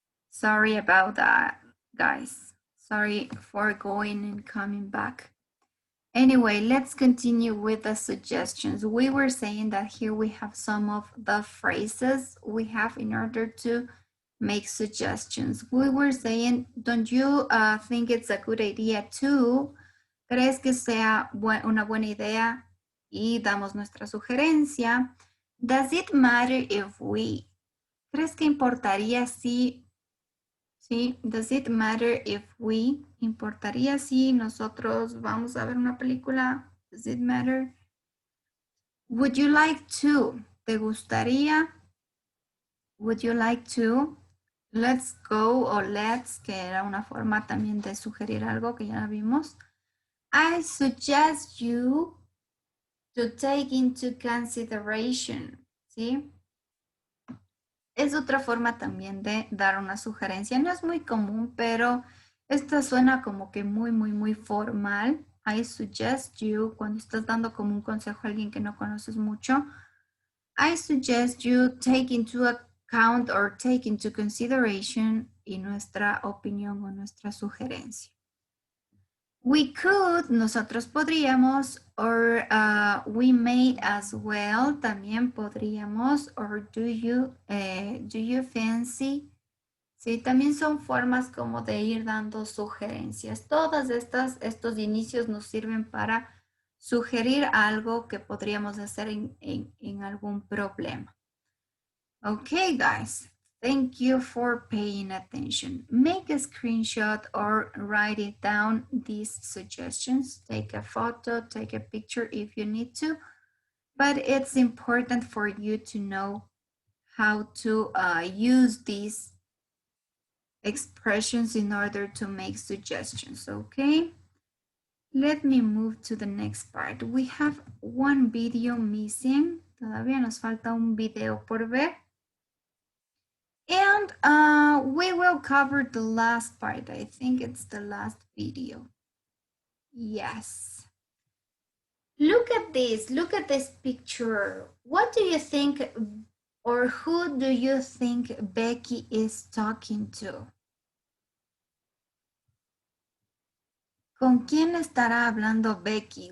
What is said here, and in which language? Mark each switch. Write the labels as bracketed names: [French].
[English] Sorry about that, guys. Sorry for going and coming back. Anyway, let's continue with the suggestions. We were saying that here we have some of the phrases we have in order to make suggestions. We were saying, don't you think it's a good idea to? [Spanish] ¿Crees que sea una buena idea? Y damos nuestra sugerencia. [English] Does it matter if we? [Spanish] ¿Crees que importaría si? ¿Sí? [English] Does it matter if we? [Spanish] ¿Importaría si nosotros vamos a ver una película? [English] Does it matter? Would you like to? [Spanish] ¿Te gustaría? [English] Would you like to? Let's go [Spanish] o let's, que era una forma también de sugerir algo que ya vimos. [English] I suggest you to take into consideration, ¿sí? [Spanish] Es otra forma también de dar una sugerencia. No es muy común, pero esta suena como que muy formal. [English] I suggest you, [Spanish] cuando estás dando como un consejo a alguien que no conoces mucho, [English] I suggest you take into account or take into consideration [Spanish] y nuestra opinión o nuestra sugerencia. [English] We could, [Spanish] nosotros podríamos, [English] or we may as well, [Spanish] también podríamos, [English] or do you fancy? [Spanish] Sí, también son formas como de ir dando sugerencias. Todas estos inicios nos sirven para sugerir algo que podríamos hacer en algún problema. [English] Okay, guys. Thank you for paying attention. Make a screenshot or write it down, these suggestions. Take a photo, take a picture if you need to, but it's important for you to know how to use these expressions in order to make suggestions, okay? Let me move to the next part. We have one video missing. [Spanish] Todavía nos falta un video por ver. [English] And we will cover the last part. I think it's the last video. Yes. Look at this. Look at this picture. What do you think, or who do you think Becky is talking to? [Spanish] ¿Con quién estará hablando Becky?